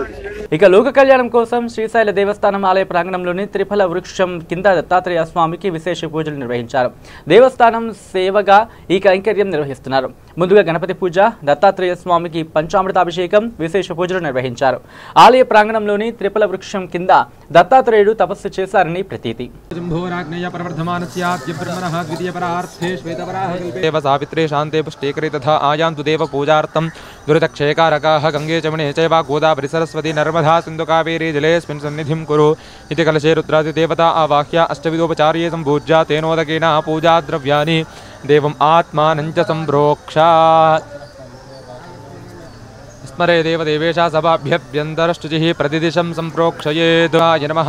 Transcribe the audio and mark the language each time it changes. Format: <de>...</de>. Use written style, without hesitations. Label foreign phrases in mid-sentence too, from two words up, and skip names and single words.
<te>ఇక లోక కళ్యాణం కోసం శ్రీశైల దేవస్థానం ఆలయ ప్రాంగణంలోని త్రిఫల వృక్షం కింద దత్తాత్రేయ స్వామికి విశేష పూజలు నిర్వహించారు. దేవస్థానం సేవగా ఈ కైంకర్యం నిర్వహిస్తున్నారు. ముందుగా గణపతి పూజ, దత్తాత్రేయ స్వామికి పంచామృతాభిషేకం, విశేష పూజలు నిర్వహించారు. ఆలయ ప్రాంగణంలోని త్రిఫల వృక్షం కింద దత్తాత్రేయుడు తపస్సు చేశారని ప్రతీతి.</te> <sa>सावित्रे शान्ते पुष्टिकरे तथा आयान्तु देव पूजार्थं दुरितक्षयकारकाः गङ्गे चमणे चैव गोदावरी सरस्वती नर्मदा सिन्धु कावेरी जलेऽस्मिन् सन्निधिं कुरु इति कलशे रुद्रादिदेवता आवाह्य अष्टविधोपचार्ये सम्पूज्य तेनोदकेन पूजाद्रव्याणि देवम् आत्मानं च सम्प्रोक्षा स्मरे देवदेवेशा सभाभ्यभ्यन्तरष्टुचिः प्रतिदिशं सम्प्रोक्षयेत् नमः.</sa>